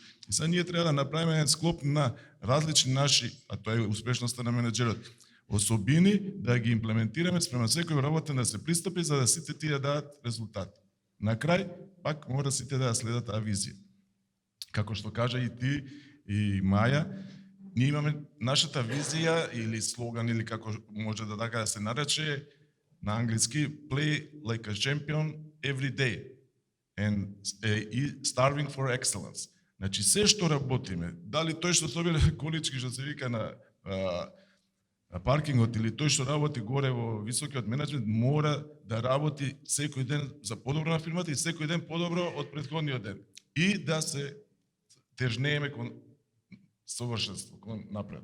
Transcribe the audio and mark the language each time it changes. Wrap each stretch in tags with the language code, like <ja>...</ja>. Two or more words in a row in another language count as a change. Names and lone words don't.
<mk>И сега ние треба да направиме еден склоп на различни наши, а тоа е успешноста на менеджерот, особини да ги имплементираме спрема секој вработен да се пристапи за да сите тие дадат резултати. На крај, пак мора сите да ја следат таа визија. Како што кажа и ти и Маја, ние имаме нашата визија или слоган или како може да така да се нарече на англиски</mk> <en>play like a champion every day and starving for excellence.</en> <mk>Значи се што работиме, дали тој што собира колички што се вика на паркингот или тој што работи горе во високиот менеджмент мора да работи секој ден за подобро на фирмата и секој ден подобро од претходниот ден и да се тежнееме кон совршенство, кон напред.</mk>